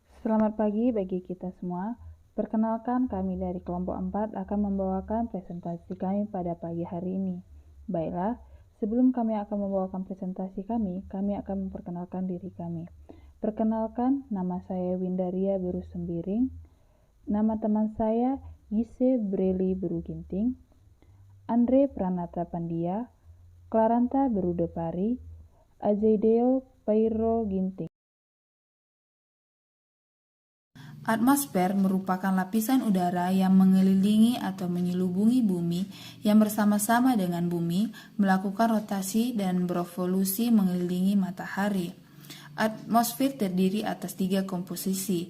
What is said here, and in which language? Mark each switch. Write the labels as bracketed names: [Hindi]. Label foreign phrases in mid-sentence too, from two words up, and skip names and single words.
[Indonesian] Selamat pagi bagi kita semua. Perkenalkan, kami dari kelompok 4 akan membawakan presentasi kami pada pagi hari ini. Baiklah, sebelum kami akan membawakan presentasi kami akan memperkenalkan diri kami. Perkenalkan, nama saya Windaria Beru Sembiring. Nama teman saya Gise Breli Beru Ginting, Andre Pranata Pandia, Claranta Beru Depari, Ajaideo Pairo Ginting. Atmosfer merupakan lapisan udara yang mengelilingi atau menyelubungi bumi yang bersama-sama dengan bumi melakukan rotasi dan berevolusi mengelilingi matahari. Atmosfer terdiri atas 3 komposisi.